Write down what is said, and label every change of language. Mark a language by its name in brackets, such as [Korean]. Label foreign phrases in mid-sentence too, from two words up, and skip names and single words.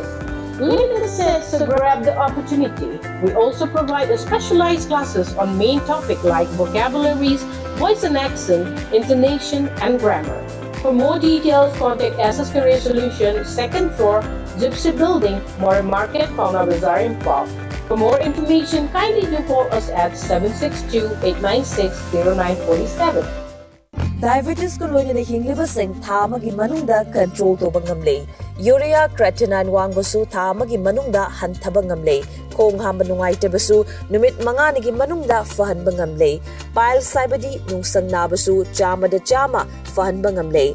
[English] Limited sets to grab the opportunity. We also provide a specialized classes on main topic like vocabularies, voice and accent, intonation, and grammar. For more details, contact SS Career Solution, 2nd floor, Gypsy Building, More Market, Pauna Bazaar, Imphal. For more information, kindly do call us at 762-896-0947. [Manipuri] Diabetes ko loina hinglibasing thamagi manungda control toba ngamle. Urea creatinine wangbasu thamagi manungda hantaba ngamle. Kong hamba nungaytabasu numit manganigi manungda fahanba ngamle. Bile saibadi nungsang nabasu chamada chama fahanba ngamle.